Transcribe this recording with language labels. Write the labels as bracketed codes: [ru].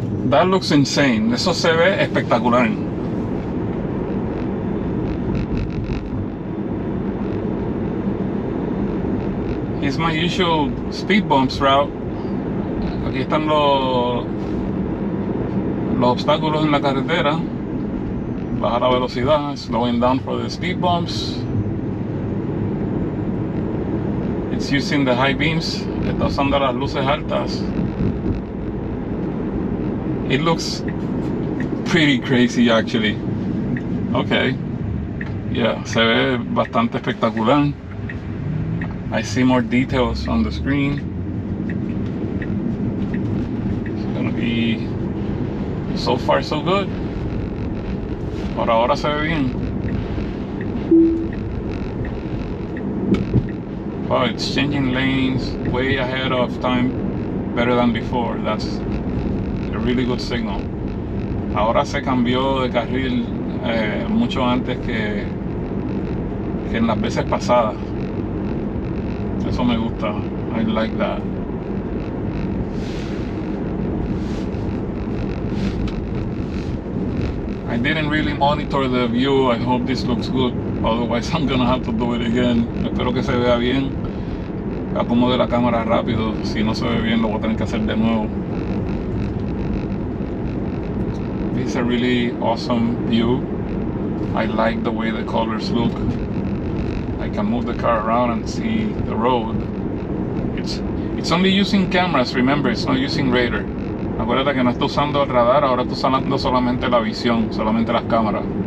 [en] That looks insane. [es] Eso se ve espectacular. [en] It's my usual speed bumps route. [es] Aquí están los obstáculos en la carretera. Bajar la velocidad, [en] slowing down for the speed bumps. It's using the high beams. [es] Está usando las luces altas. [en] It looks pretty crazy actually. Okay. Yeah, [es] se ve bastante espectacular. [en] I see more details on the screen. It's gonna be so far so good. [es] Por ahora se ve bien. [en] Wow, it's changing lanes way ahead of time, better than before. That's a really good signal. [es] Ahora se cambió de carril mucho antes que en las veces pasadas. Eso me gusta. [en] I like that. I didn't really monitor the view. I hope this looks good. Otherwise I'm gonna have to do it again. [es] Espero que se vea bien. Acomode la cámara rápido. Si no se ve bien lo voy a tener que hacer de nuevo. [en] It's a really awesome view. I like the way the colors look. I can move the car around and see the road. It's only using cameras, remember, it's not using radar. [es] Acuérdate que no está usando el radar, ahora está usando solamente la visión, solamente las cámaras.